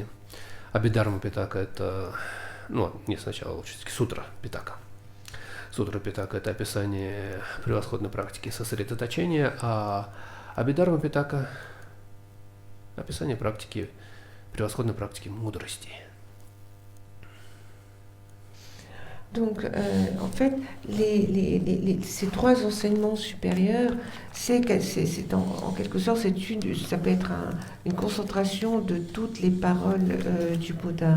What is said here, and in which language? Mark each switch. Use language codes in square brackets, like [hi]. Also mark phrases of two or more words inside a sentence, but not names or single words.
[ru] Абидарма питака – это, не сначала, лучше сутра питака. Сутра питака – это описание превосходной практики сосредоточения, а абидарма питака – описание практики, превосходной практики мудрости. [fr] Donc, en fait, ces 3 enseignements supérieurs, en quelque sorte, ça peut être une concentration de toutes les paroles du Bouddha.